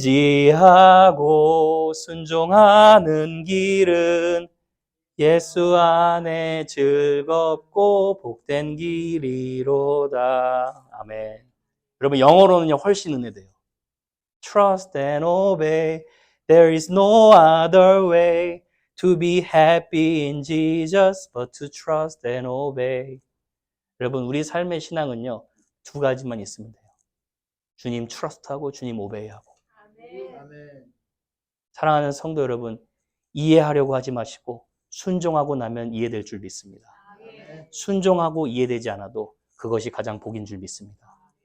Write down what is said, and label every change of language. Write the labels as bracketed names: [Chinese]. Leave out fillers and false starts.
[Korean] 의지하고 순종하는 길은 예수 안에 즐겁고 복된 길이로다. 아멘. 여러분 영어로는요 훨씬 은혜돼요. [English] Trust and obey. There is no other way to be happy in Jesus but to trust and obey. [Korean] 여러분 우리 삶의 신앙은요 두 가지만 있으면 돼요. 주님 트러스트하고 주님 오베이하고. 아멘. 사랑하는 성도 여러분, 이해하려고 하지 마시고 순종하고 나면 이해될 줄 믿습니다. 순종하고 이해되지 않아도 그것이 가장 복인 줄 믿습니다.